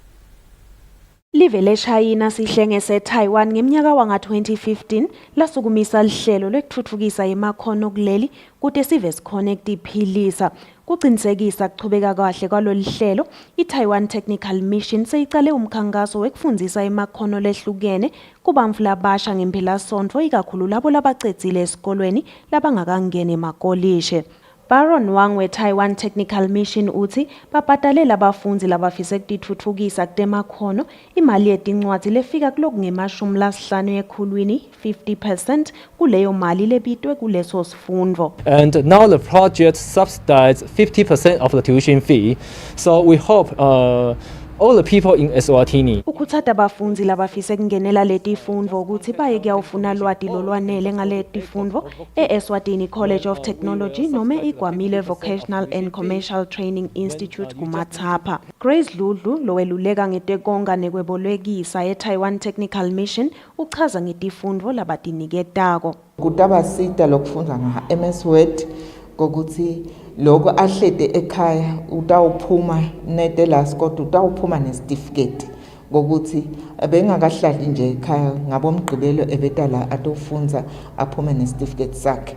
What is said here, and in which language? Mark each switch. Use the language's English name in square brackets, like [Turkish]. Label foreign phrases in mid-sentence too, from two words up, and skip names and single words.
[Swati] Live leShayina sihlenge seTaiwan ngeminyaka wanga-2015 lasukumisa lihlelo lokuthuthukisa emakhono kuleli kude sive siconnect iphilisa kuqinisekisa kuchubeka kahle kwalolu hlelo. iTaiwan Technical Mission seyicale umkhankaso wekufundisa emakhono lehlukene kubantfu labasha ngempela sonto ikakhulu labo labacedzile esikolweni labangakangeni emakolishe. Baron Wang we-Taiwan Technical Mission uthi babhadalela abafundi labafisa ukutithuthukisa kutemakhono imali yetincwadzi lefika kulokungema-50 yekhulwini 50% kuleyo mali lebitwe kuleso sifundvo. [English] And now the project subsidized 50% of the tuition fee. So we hope all the people in Eswatini. [Swati] Ukhuthata abafundi labafisa kungenela letifundvo ukuthi baye kuyawufuna lwati lolwanele ngaletifundvo e-Eswatini College of Technology noma iGwamile Vocational and Commercial Training Institute kuMathapha. Grace Ludlu loweluleka ngetekonga nekwebolekisa e-Taiwan Technical Mission uchaza ngetifundvo labatiniketako. Kutabasita lokufunda nga-MS Word kokuthi lokho ahlede ekhaya utawuphuma netelas kodwa utawuphuma nesitifiketi ngokuthi bengakahlali nje ekhaya ngabomgqibelo ebetala atofunza aphume nesitifiketi sakhe.